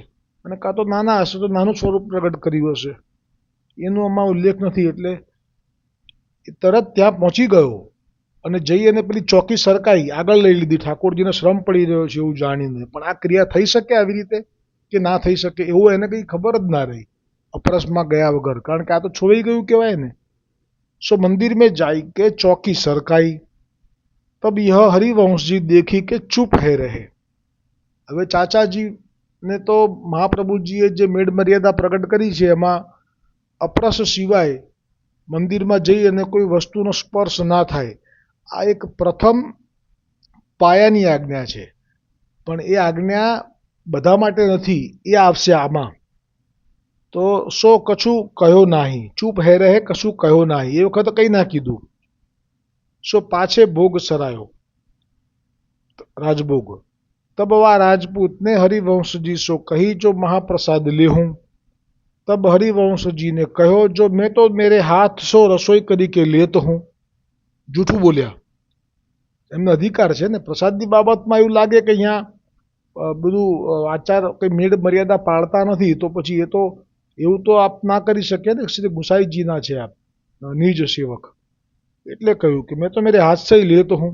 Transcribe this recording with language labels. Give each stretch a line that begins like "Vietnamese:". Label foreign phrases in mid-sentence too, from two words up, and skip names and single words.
Gujarati: અને કાં તો નાના હશે તો નાનું સ્વરૂપ પ્રગટ કર્યું હશે, એનો આમાં ઉલ્લેખ નથી. એટલે તરત ત્યાં પહોંચી ગયો. અને જઈ અને પેલી ચોકી સરકાઈ આગળ લઈ લીધી, ઠાકોરજીને શ્રમ પડી રહ્યો છે એવું જાણીને. પણ આ ક્રિયા થઈ શકે આવી રીતે કે ના થઈ શકે એવું એને કંઈ ખબર જ ના રહી અપરસમાં ગયા વગર, કારણ કે આ તો છોવાઈ ગયું કહેવાય ને.
Hindi: सो मंदिर में जाई के चौकी सरकाई, तब यह हरिवंश जी देखी के चुप है रहे.
Gujarati: હવે ચાચાજીને તો મહાપ્રભુજીએ જે મેળ મર્યાદા પ્રગટ કરી છે એમાં અપરસ સિવાય મંદિરમાં જઈ અને કોઈ વસ્તુનો સ્પર્શ ના થાય, આ એક પ્રથમ પાયાની આજ્ઞા છે. પણ એ આજ્ઞા બધા માટે નથી, એ આવશે આમાં. તો સો કશું કહ્યો નહીં,
Hindi: चुप है रहे,
Gujarati: કશું કહ્યો નહીં, એ વખતે કંઈ ના કીધું.
Hindi: सो पाछे भोग सरायो, राजभोग. तब वह राजपूत ने हरिवंश जी सो कही जो महाप्रसाद ले हूँ. तब हरिवंश जी ने कहो जो मैं तो मेरे हाथ सो रसोई करी के लेतो हूँ.
Gujarati: જૂઠું બોલ્યા, એમનો અધિકાર છે ને. પ્રસાદની બાબતમાં એવું લાગે કે અહીંયા બધું આચાર કંઈ મેળ મર્યાદા પાળતા નથી, તો પછી એ તો એવું તો આપ ના કરી શકે ને. શ્રી ગુસાઈજીના છે આપ નિજ સેવક, એટલે કહ્યું કે
Hindi: मैं तो मेरे हाथ से लेतो हूँ.